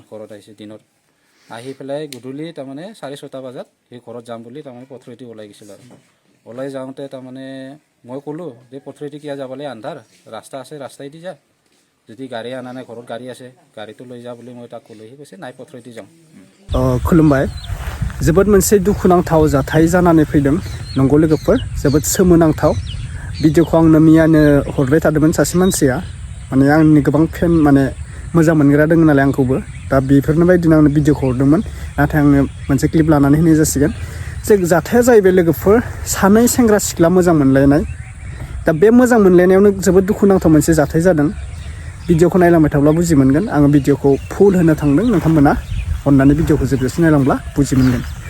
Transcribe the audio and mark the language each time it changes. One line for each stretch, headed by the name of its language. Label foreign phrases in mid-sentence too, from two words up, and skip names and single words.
Assamese: ঘৰত আহিছিল দিনত আহি পেলাই গধূলি তাৰমানে 6:30 বজাত সি ঘৰত যাম বুলি তাৰমানে পথৰেদি ওলাই গৈছিল আৰু ওলাই যাওঁতে তাৰমানে মই ক'লোঁ যে পথৰেদি কিয় যাবলৈ আন্ধাৰ ৰাস্তা আছে ৰাস্তাইদি যা যদি গাড়ী আনা নাই ঘৰত গাড়ী আছে গাড়ীটো লৈ যা বুলি মই তাক ক'লোঁ সি কৈছে নাই পথৰেদি যাওঁ।
Bodo: खुलुमबाय जोबोद मोनसे दुखुनांथाव जाथाय जानानै फैदों नंगौ लोगोफोर जोबोद सोमोनांथाव भिडिअखौ आंनो मियानो हरबाय थादोंमोन सासे मानसिया माने आंनि गोबां फेन माने मोजां मोनग्रा दङ नालाय आंखौबो दा बेफोरनो बायदिनो आंनो भिडिअखौ हरदोंमोन नाथाय आङो मोनसे क्लिप लानानै होनाय जासिगोन जे जाथाया जाहैबाय लोगोफोर सानै सेंग्रा सिख्ला मोजां मोनलायनाय दा बे मोजां मोनलायनायावनो जोबोद दुखुनांथाव मोनसे जाथाय जादों भिडिअखौ नायलांबाय थाब्ला बुजि मोनगोन आङो भिडिअखौ फुल होनो थांदों नोंथांमोना अन्नानै भिडिअखौ जोबजासिम नायलांब्ला बुजि मोनगोन